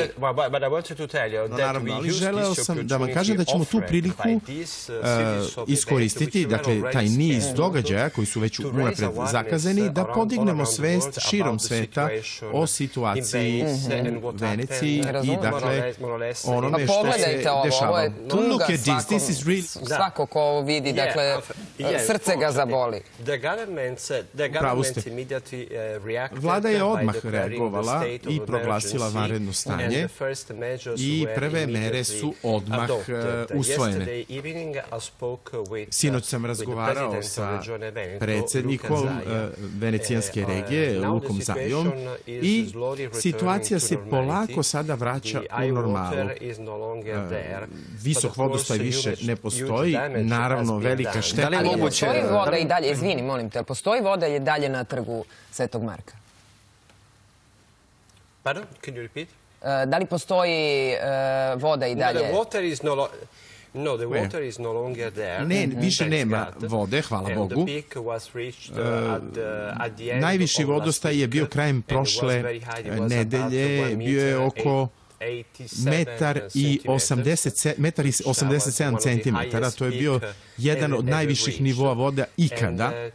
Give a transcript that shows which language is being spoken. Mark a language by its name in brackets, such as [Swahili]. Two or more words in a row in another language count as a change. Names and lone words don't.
[Serbian] Naravno, ali želeo sam da vam kažem da ćemo tu priliku iskoristiti, dakle, taj niz događaja koji su već unapred zakazani, da podignemo svest širom sveta o situaciji u Veneciji i, dakle, onome što se dešava. [English] Look at this, [Serbian] svako ko ovo vidi, dakle, srce ga zaboli. Pravu ste. Vlada je odmah reagovala i proglasila vanredno stanje i prve mere su odmah usvojene. Sinoć sam razgovarao sa predsjednikom venecijanske regije, Lukom Zajom, i situacija se polako sada vraća u normalu. Visok vodostaj više ne postoji, naravno velika šteta. Ali postoji voda i dalje, izvini, molim te, postoji voda i dalje na trgu Svetog Marka? [English] Pardon? Can you repeat? [Serbian] Da li postoji voda i dalje? [English] No, the water is no longer there. [Serbian] Ne, više nema vode, hvala Bogu. Najviši vodostaj je bio krajem prošle nedelje, bio je oko metar i 87 centimetara. To je bio jedan od najviših nivoa voda ikada.